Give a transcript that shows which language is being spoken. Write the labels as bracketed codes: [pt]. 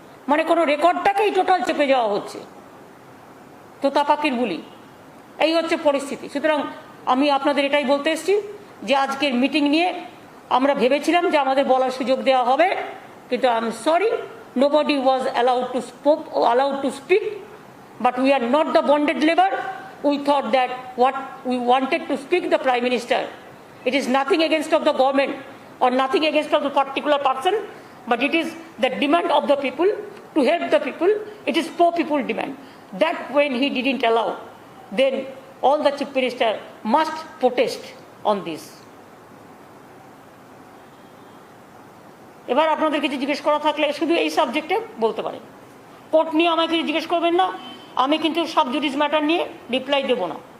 [bn] মানে কোনো রেকর্ডটাকেই টোটাল চেপে যাওয়া হচ্ছে। তো তা পাখির বুলি, এই হচ্ছে পরিস্থিতি। সুতরাং আমি আপনাদের এটাই বলতে এসেছি যে আজকের মিটিং নিয়ে আমরা ভেবেছিলাম যে আমাদের বলার সুযোগ দেওয়া হবে, কিন্তু [en] I am sorry, nobody was allowed to speak, but we are not the bonded labor. We thought that what we wanted to speak the Prime Minister. It is nothing against of the government or nothing against of the particular person, but it is the demand of the people to help the people. It is pro-people demand. That when he didn't allow, then all the Chief Minister must protest on this. [bn] এবার আপনাদের কিছু জিজ্ঞেস করা থাকলে শুধু এই সাবজেক্টে বলতে পারেন। কোর্ট নিয়ে আমাকে কিছু জিজ্ঞেস করবেন না, আমি কিন্তু সাব জুডিস ম্যাটার নিয়ে রিপ্লাই দেবো না।